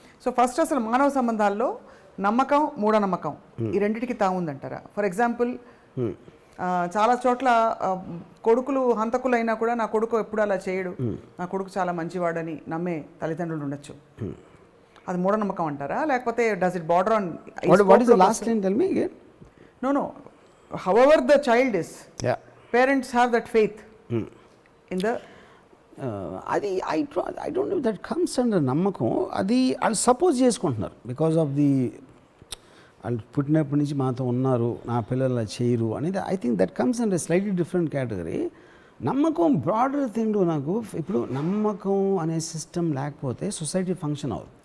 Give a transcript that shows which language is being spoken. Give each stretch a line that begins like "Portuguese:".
Telugu: So first అసలు మానవ సంబంధాల్లో నమ్మకం మూఢనమ్మకం ఈ రెండిటికి తాముందంటారా? ఫర్ ఎగ్జాంపుల్ చాలా చోట్ల కొడుకులు హంతకులైనా కూడా నా కొడుకు ఎప్పుడు అలా చేయడు, నా కొడుకు చాలా మంచివాడని నమ్మే తల్లిదండ్రులు ఉండొచ్చు. అది మూఢనమ్మకం అంటారా, లేకపోతే
English: Does it border on what is the last line, tell me again? No, however the child is, parents have that faith in the అది I don't know if that comes under నమ్మకం.
Telugu: అది వాళ్ళు సపోజ్ చేసుకుంటున్నారు
English: because of the
Telugu: వాళ్ళు పుట్టినప్పటి నుంచి మాతో ఉన్నారు, నా పిల్లలు చేయరు అనేది.
English: I think that comes under slightly different category. నమ్మకం broader thing.
Telugu: నాకు ఇప్పుడు నమ్మకం అనే సిస్టమ్ లేకపోతే సొసైటీ ఫంక్షన్ అవ్వదు.